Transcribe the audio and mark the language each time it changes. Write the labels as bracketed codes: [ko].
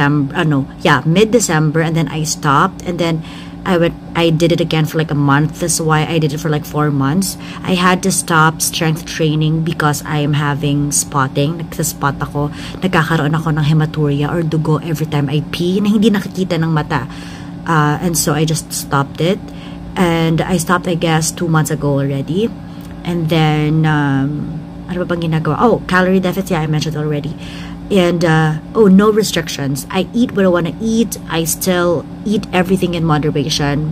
[en] mid-December, and then I stopped, and then I did it again for like a month. That's why I did it for like 4 months. I had to stop strength training because I am having spotting. [tl] Nagsa-spot ako. Nagkakaroon ako ng hematuria or dugo [en] every time I pee [tl] na hindi nakikita ng mata. [en] And so I just stopped it. And I stopped, I guess, 2 months ago already. And then, [tl] ano ba bang ginagawa? [en] Oh, calorie deficit, I mentioned already. And, no restrictions. I eat what I want to eat. I still eat everything in moderation.